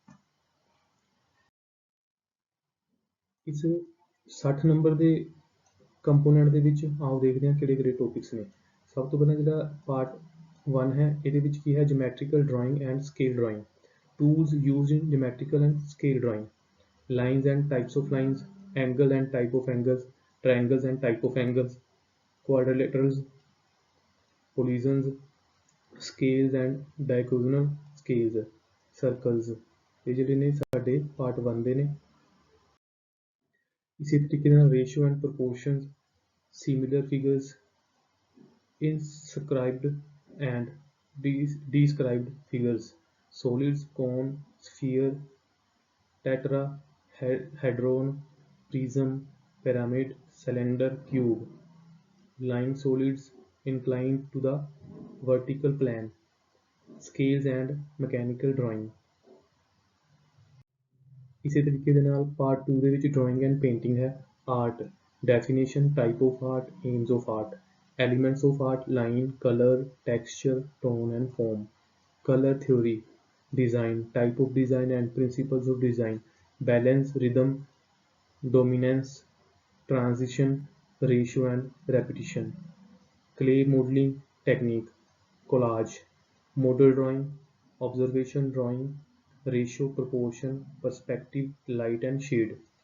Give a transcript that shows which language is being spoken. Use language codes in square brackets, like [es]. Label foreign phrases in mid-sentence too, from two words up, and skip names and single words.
[pa] ਇਸ 60 ਨੰਬਰ ਦੇ ਕੰਪੋਨੈਂਟ ਦੇ ਵਿੱਚ ਆਓ ਦੇਖਦੇ ਹਾਂ ਕਿਹੜੇ ਕਿਹੜੇ ਟੌਪਿਕਸ ਨੇ। ਸਭ ਤੋਂ ਪਹਿਲਾਂ ਜਿਹੜਾ ਪਾਰਟ 1 ਹੈ, ਇਹਦੇ ਵਿੱਚ ਕੀ ਹੈ [en] geometrical drawing and scale drawing, tools used in geometrical and scale drawing, lines and types of lines, angle and type of angles, triangles and type of angles, quadrilaterals, collisions, scales and diagonal scales, circles। [pa] ਇਹ ਜਿਹੜੇ ਨੇ ਸਾਡੇ ਪਾਰਟ 1 ਦੇ ਨੇ। ਇਸੇ ਤਰੀਕੇ ਨਾਲ [en] ratio and proportions, similar figures, inscribed and described figures, solids, cone, sphere, tetrahedron, prism, pyramid, cylinder, cube, line solids inclined to the vertical plane, scales and mechanical drawing। [pa] ਇਸੇ ਤਰੀਕੇ ਦੇ ਨਾਲ ਪਾਰਟ 2 ਦੇ ਵਿੱਚ [en] drawing and painting [pa] ਹੈ। [en] art, definition, type of art, aims of art, ਏਮਸ ਆਫ ਆਰਟ, elements of art, line, color, texture, tone and form, color theory, design, type of design and principles of design, balance, rhythm, dominance, transition, ratio and repetition, clay modeling technique, collage, model drawing, observation drawing, ratio, proportion, perspective, light and shade,